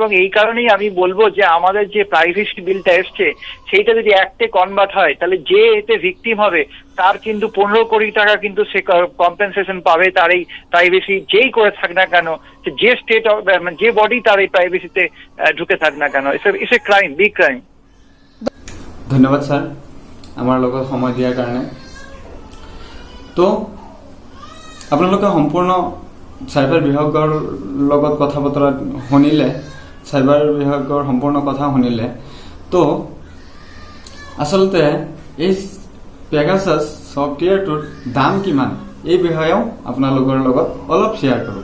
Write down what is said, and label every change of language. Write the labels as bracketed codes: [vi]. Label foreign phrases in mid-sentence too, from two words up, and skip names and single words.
[bn] এবং এই কারণেই আমি বলবো যে আমাদের যে প্রাইভেসি বিলটা এসছে সেইটা যদি অ্যাক্টে কনভার্ট হয়, তাহলে যে এতে ভিকটিম হবে তার কিন্তু 15 কোটি টাকা কিন্তু সে কম্পেনসেশন পাবে। তার এই প্রাইভেসি যেই করে থাক না কেন, যে স্টেট যে বডি তার এই প্রাইভেসিতে ঢুকে থাক না কেন, [en] it's a crime, big crime. [as] ধন্যবাদ স্যার আমাৰ লগত সময় দিয়াৰ কাৰণে। তো আপোনালোকে সম্পূৰ্ণ চাইবাৰ বিশেষজ্ঞৰ লগত কথা বতৰা শুনিলে, চাইবাৰ বিশেষজ্ঞৰ সম্পূৰ্ণ কথা শুনিলে। তো আচলতে এই পেগাসাস সফটওয়্যাৰটোৰ দাম কিমান এই বিষয়েও আপোনালোকৰ লগত অলপ শ্বেয়াৰ কৰোঁ।